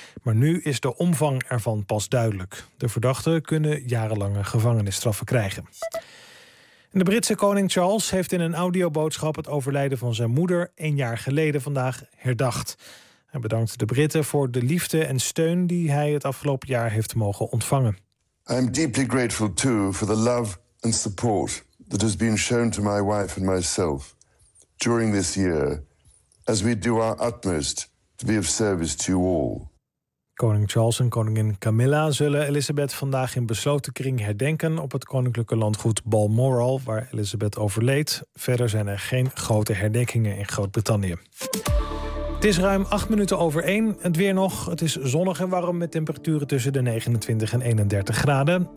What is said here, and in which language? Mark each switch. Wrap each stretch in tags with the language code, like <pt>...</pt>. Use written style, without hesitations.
<nl>Maar nu is de omvang ervan pas duidelijk. De verdachten kunnen jarenlange gevangenisstraffen krijgen. De Britse koning Charles heeft in een audioboodschap het overlijden van zijn moeder 1 jaar geleden vandaag herdacht. Hij bedankt de Britten voor de liefde en steun die hij het afgelopen jaar heeft mogen ontvangen.</nl> <en>I'm deeply grateful too for the love and support that has been shown to my wife and myself during this year, as we do our utmost to be of service to you all.</en> <nl>Koning Charles en koningin Camilla zullen Elizabeth vandaag in besloten kring herdenken op het koninklijke landgoed Balmoral, waar Elizabeth overleed. Verder zijn er geen grote herdenkingen in Groot-Brittannië. Het is ruim 8 minuten over 1. Het weer nog. Het is zonnig en warm met temperaturen tussen de 29 en 31 graden.</nl>